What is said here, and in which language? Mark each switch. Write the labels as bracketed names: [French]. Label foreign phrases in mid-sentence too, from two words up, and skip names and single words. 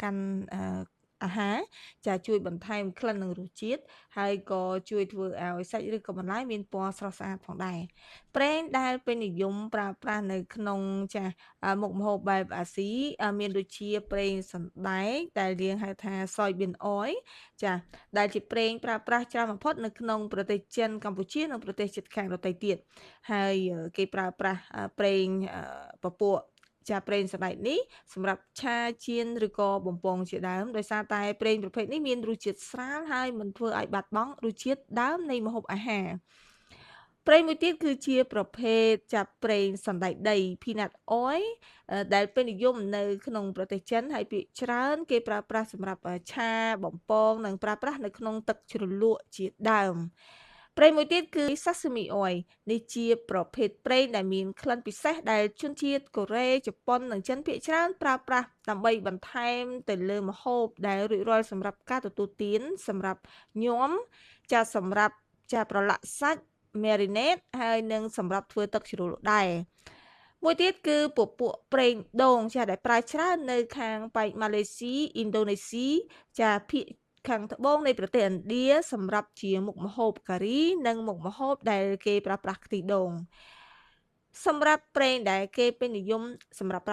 [Khmer] កាន់អាហារចាជួយបន្ថែមក្លិននិងរសជាតិហើយក៏ជួយធ្វើឲ្យសាច់ឬក៏បន្លែមានពណ៌ស្រស់ស្អាតផងដែរប្រេងដែលពេញនិយម ប្រើប្រាស់នៅក្នុងមុខម្ហូបបែបអាស៊ីមានដូចជាប្រេងសណ្ដែកដែលយើងហៅថា [English] soybean oil [Khmer] ចាដែលជាប្រេងប្រើប្រាស់ច្រើនបំផុតនៅក្នុងប្រទេសចិនកម្ពុជានិងប្រទេសជិតខាងដទៃទៀតហើយគេប្រើប្រាស់ប្រេងពពួកប្រេងសណ្ដែកនេះសម្រាប់ឆាចៀនឬក៏បំពងជាដើមដោយសារតែប្រេងប្រភេទនេះមានរសជាតិស្រាលហើយមិនធ្វើឲ្យបាត់បង់រសជាតិដើ មនៃម្ហូបអាហារប្រេងមួយទៀតគឺជាប្រភេទប្រេងសណ្ដែកដី [English] peanut oil [Khmer] ដែលពេញនិយមនៅក្នុងប្រទេសចិនហើយភាគច្រើនគេប្រើប្រាស់សម្រាប់ឆាបំពងនិងប្រើប្រាស់នៅក្នុងទឹកជ្រលក់ជាដើមប្រេងមួយទៀតគឺ [English] sesame oil [Khmer] នេះជាប្រភេទប្រេងដែលមានក្លិនពិសេសដែលជនជាតិកូរ៉េជប៉ុននិងចិនភាគច្រើនប្រើប្រាស់ដើម្បីបន្ថែមទៅលើម្ហូបដែលរួចរាល់សម្រាប់ការទទួលទាន សម្រាប់ញាំសម្រាប់ប្រឡាក់សាច់ marinate ហើយនិងសម្រាប់ធ្វើទឹកជ្រលក់ដែរមួយទៀតគឺពពួកប្រេងដូងដែលប្រើច្រើននៅខាងប៉ែកម៉ាឡេស៊ីឥណ្ឌូនេស៊ីភាគខាងត្បូងនៃប្រទេសឥណ្ឌាសម្រាប់ជាមុខម្ហូបការីនិងមុខម្ហូបដែលគេប្រើប្រាស់ខ្ទិះដូងសម្រាប់ប្រេងដែលគេពេញនិយមសម្រាប់